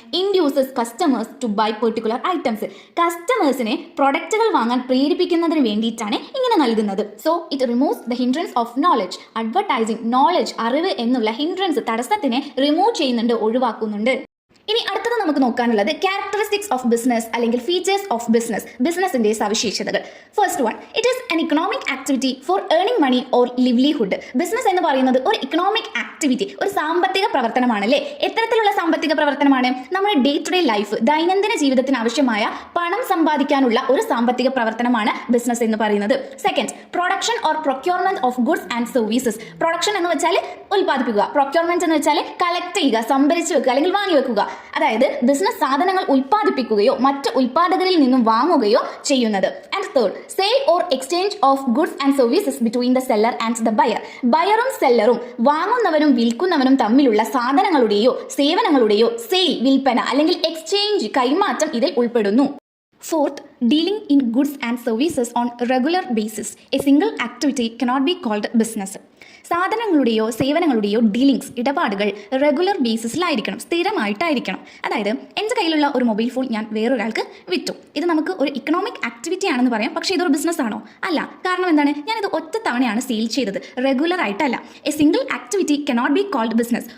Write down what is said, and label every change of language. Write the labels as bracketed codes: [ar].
[en] Induces customers to buy particular items. [ml] കസ്റ്റമേഴ്സിനെ പ്രൊഡക്റ്റുകൾ വാങ്ങാൻ പ്രേരിപ്പിക്കുന്നതിന് വേണ്ടിയിട്ടാണ് ഇങ്ങനെ നൽകുന്നത്. [en] So it removes the hindrance of knowledge. Advertising knowledge, അറിവ് എന്നുള്ള hindrance, [ml] തടസ്സത്തിനെ റിമൂവ് ചെയ്യുന്നുണ്ട്, ഒഴിവാക്കുന്നുണ്ട്. ഇനി അടുത്തത് നമുക്ക് നോക്കാനുള്ളത് [en] characteristics of business [ml] അല്ലെങ്കിൽ ഫീച്ചേഴ്സ് ഓഫ് ബിസിനസ്, ബിസിനസിന്റെ സവിശേഷതകൾ. [en] First one, it is an economic activity for earning money or livelihood. [ml] Business എന്ന് പറയുന്നത് ഒരു ഇക്കണോമിക് ആക്ടിവിറ്റി, ഒരു സാമ്പത്തിക പ്രവർത്തനമാണല്ലേ? എത്തരത്തിലുള്ള സാമ്പത്തിക പ്രവർത്തനമാണ്? നമ്മുടെ ഡേ ടു ഡേ ലൈഫ്, ദൈനംദിന ജീവിതത്തിന് ആവശ്യമായ പണം സമ്പാദിക്കാനുള്ള ഒരു സാമ്പത്തിക പ്രവർത്തനമാണ് ബിസിനസ് എന്ന് പറയുന്നത്. [en] Second, production or procurement of goods and services. [ml] Production എന്ന് വെച്ചാൽ ഉൽപ്പാദിപ്പിക്കുക, പ്രൊക്യൂർമെന്റ് എന്ന് വെച്ചാൽ കളക്ട് ചെയ്യുക, സംഭരിച്ചു വെക്കുക അല്ലെങ്കിൽ വാങ്ങി വെക്കുക. അതായത് ബിസിനസ് സാധനങ്ങൾ ഉൽപ്പാദിപ്പിക്കുകയോ മറ്റ് ഉൽപ്പാദകരിൽ നിന്നും വാങ്ങുകയോ ചെയ്യുന്നത്. [en] And third, sale or exchange of goods and services between the seller and the buyer. [ml] ബയറും സെല്ലറും വാങ്ങുന്നവനും വിൽക്കുന്നവനും തമ്മിലുള്ള സാധനങ്ങളുടെയോ സേവനങ്ങളുടെയോ സെയിൽ വിൽപ്പന അല്ലെങ്കിൽ എക്സ്ചേഞ്ച് കൈമാറ്റം ഇതിൽ ഉൾപ്പെടുന്നു. [en] Fourth, dealing in goods and services on regular basis. A single activity cannot be called business. [ml] സാധനങ്ങളുടെയോ സേവനങ്ങളുടെയോ dealings ഇടപാടുകൾ regular ബേസിസിലായിരിക്കണം, സ്ഥിരമായിട്ടായിരിക്കണം. അതായത് എൻ്റെ കയ്യിലുള്ള ഒരു മൊബൈൽ ഫോൺ ഞാൻ വേറൊരാൾക്ക് വിറ്റു. ഇത് നമുക്ക് ഒരു ഇക്കണോമിക് ആക്ടിവിറ്റി ആണെന്ന് പറയാം, പക്ഷേ ഇതൊരു ബിസിനസ് ആണോ? അല്ല. കാരണം എന്താണ്? ഞാനിത് ഒറ്റ തവണയാണ് സെയിൽ ചെയ്തത്, റെഗുലർ ആയിട്ടല്ല. [en] A single activity cannot be called business.